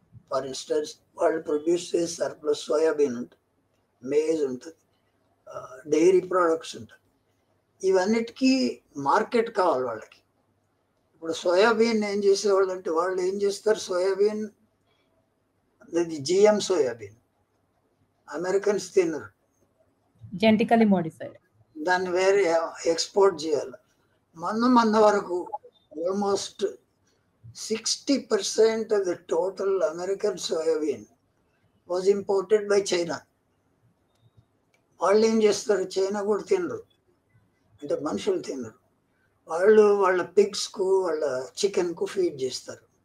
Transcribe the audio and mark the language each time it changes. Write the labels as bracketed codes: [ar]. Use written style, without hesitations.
[te] For instance వాళ్ళు produce చేసే surplus soybean ఉంటుంది, మేజ్ ఉంటుంది, డైరీ ప్రొడక్ట్స్ ఉంటుంది. ఇవన్నిటికీ మార్కెట్ కావాలి వాళ్ళకి. ఇప్పుడు సోయాబీన్ ఏం చేసేవాళ్ళు అంటే వాళ్ళు ఏం చేస్తారు, సోయాబీన్ అది జిఎం సోయాబీన్ అమెరికన్స్ తినరు, జెనెటికల్లీ మోడిఫైడ్. దాన్ని వేరే ఎక్స్పోర్ట్ చేయాలి. మొన్న వరకు almost [en] 60% of the total American soybean was imported by China. [te] వాళ్ళు ఏం చేస్తారు, చైనా కూడా తినరు, అంటే మనుషులు తినరు. వాళ్ళు వాళ్ళ పిగ్స్కు వాళ్ళ చికెన్కు ఫీడ్ చేస్తారు.